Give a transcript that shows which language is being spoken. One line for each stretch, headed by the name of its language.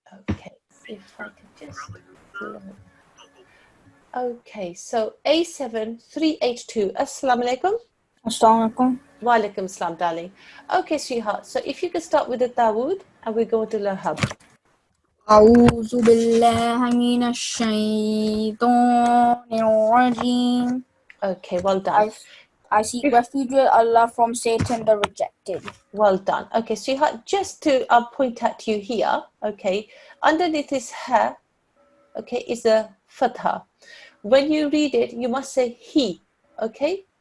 English: Okay, if I could just... Okay, so A7382. Assalamu alaikum. Assalamu alaikum. Wa alaikum assalam, darling. Okay, sweetheart. So if you could start with the Dawood and we go to Lahab.
Arabic: أعوذ بالله من الشيطان الرجيم.
English: Okay, well done. I seek refuge with Allah from Satan the rejected. Well done. Okay, sweetheart, just to point out to you here, okay, underneath this ha, okay, is a fatha. When you read it, you must say he, okay?